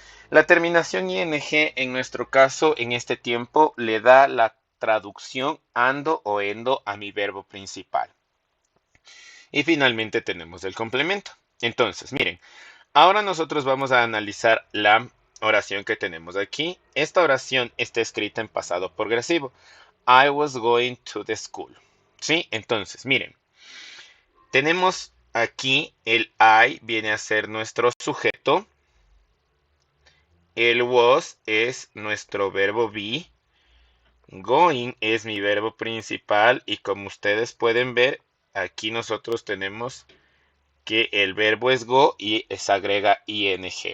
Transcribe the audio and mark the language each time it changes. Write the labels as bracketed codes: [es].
[es] La terminación ing en nuestro caso, en este tiempo, le da la traducción ando o endo a mi verbo principal. Y finalmente tenemos el complemento. Entonces, miren, ahora nosotros vamos a analizar la oración que tenemos aquí. Esta oración está escrita en pasado progresivo. [en] I was going to the school. [es] ¿Sí? Entonces, miren, tenemos aquí el I viene a ser nuestro sujeto. El was es nuestro verbo be. Going es mi verbo principal y como ustedes pueden ver, aquí nosotros tenemos que el verbo es go y se agrega ing.